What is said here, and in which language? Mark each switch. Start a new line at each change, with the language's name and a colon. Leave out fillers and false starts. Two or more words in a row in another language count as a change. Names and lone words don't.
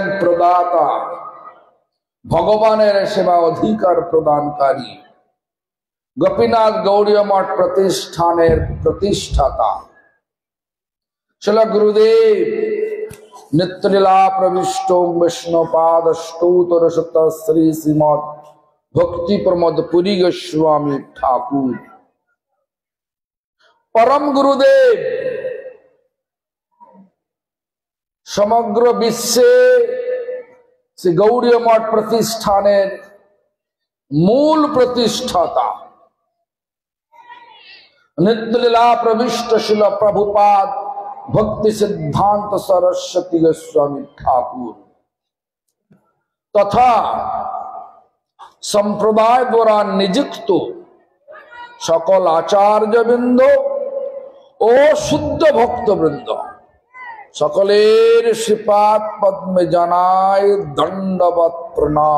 Bangla: প্রদাতা, ভগবানের সেবা অধিকার প্রদানকারী, গোপীনাথ গৌড়ীয় মঠ প্রতিষ্ঠানের প্রতিষ্ঠাতা শ্রীল গুরুদেব নিত্যলীলা প্রবিষ্ট বিষ্ণুপাদ স্তোত্র শত শ্রী শ্রীমৎ ভক্তি প্রমোদ পুরী গোস্বামী ঠাকুর, পরম গুরুদেব সমগ্র বিশ্বে শ্রী গৌড়ীয় মঠ প্রতিষ্ঠানের মূল প্রতিষ্ঠাতা, নিত্যলীলা প্রবিষ্ট শিল প্রভুপাদ ভক্তি সিদ্ধান্ত সরস্বতী গোস্বামী ঠাকুর তথা সম্প্রদায় দ্বারা নিযুক্ত সকল আচার্যবৃন্দ ও শুদ্ধ ভক্তবৃন্দ সকলের শ্রীপাদ পদ্মে জানায় দণ্ডবৎ প্রণাম।